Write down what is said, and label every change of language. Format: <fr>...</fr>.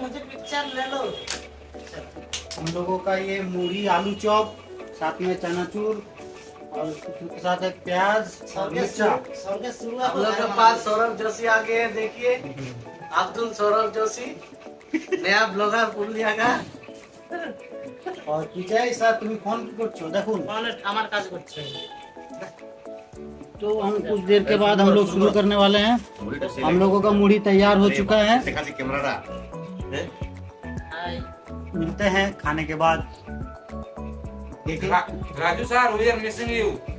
<hi>मुझे पिक्चर ले लो। हम लोगों का ये मूढ़ी आलू चॉप, साथ में चनाचूर और उसके साथ एक प्याज और मिर्चा। सबके शुरुआत हम लोग के पास सौरभ जोशी आ गए हैं, देखिए अब्दुल सौरभ जोशी, नया ब्लॉगर पुरलिया का।</hi> <bn>और विजय सर তুমি ফোন করছো দেখুন। আমার কাজ করছে।</bn> <hi>तो हम कुछ देर के बाद हम लोग शुरू करने वाले हैं। हम लोगों का मूढ़ी तैयार हो चुका है। मिलते हैं खाने के बाद। देखिए</hi> <en>Raju sir, we are missing you.</en>